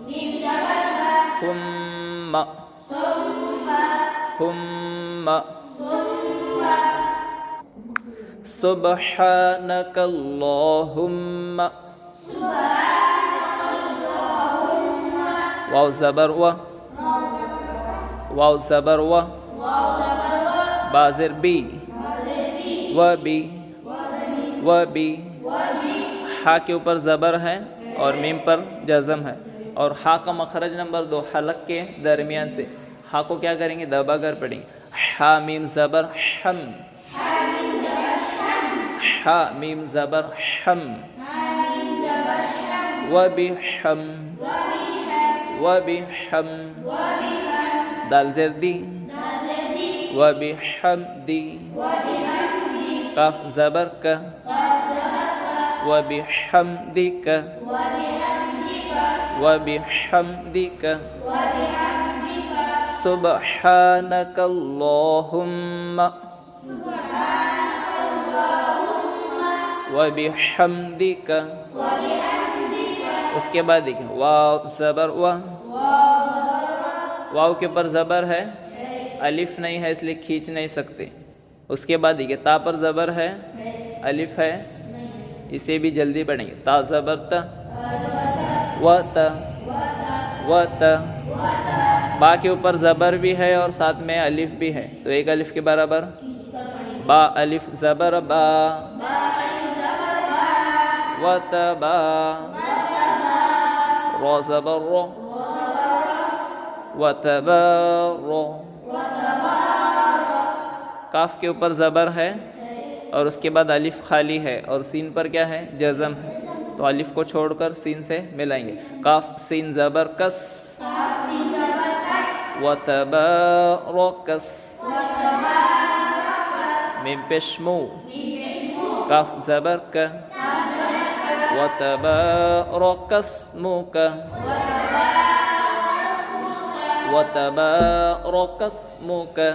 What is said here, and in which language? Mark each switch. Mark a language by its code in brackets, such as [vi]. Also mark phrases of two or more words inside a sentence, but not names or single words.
[ar] ہم. ہم. سبحانک اللہم. [ur] واو زبر و. واو زبر و. بازر بی. و بی. و بی. ہا کے اوپر زبر ہے اور میم پر جزم ہے اور ہا کا مخرج نمبر 2 حلق کے درمیان سے. ہا کو کیا کریں گے؟ دبا کر پڑھیں گے. حا میم زبر حم. حا میم زبر حم. و بی حم. و بی حم. دال زیر دی. و بی حم دی. کاف زبر کا. و بی حم دی کا. و بی حم دی کا. [ar] سبحانک اللہم. [ur] و بی حم دی کا. اس کے بعد دیکھیں واو زبر و. واو کے پر زبر ہے، الف نہیں ہے اس لیے کھینچ نہیں سکتے. اس کے بعد دیکھیں تا پر زبر ہے، الف ہے، اسے بھی جلدی پڑھیں گے. تا زبر تا. و تا. و تا. با کے اوپر زبر بھی ہے اور ساتھ میں الف بھی ہے، تو ایک الف کے برابر. با الف زبر با. و تا با. را زبر رو. و تبا رو. کاف کے اوپر زبر ہے اور اس کے بعد الف خالی ہے اور سین پر کیا ہے؟ جزم ہے، تو الف کو چھوڑ کر سین سے ملائیں گے. کاف سین زبر کس، وتبارکس. میم پیش مو، کاف زبر ک، [ar] وتبارکس اسمک، وتبارکس اسمک.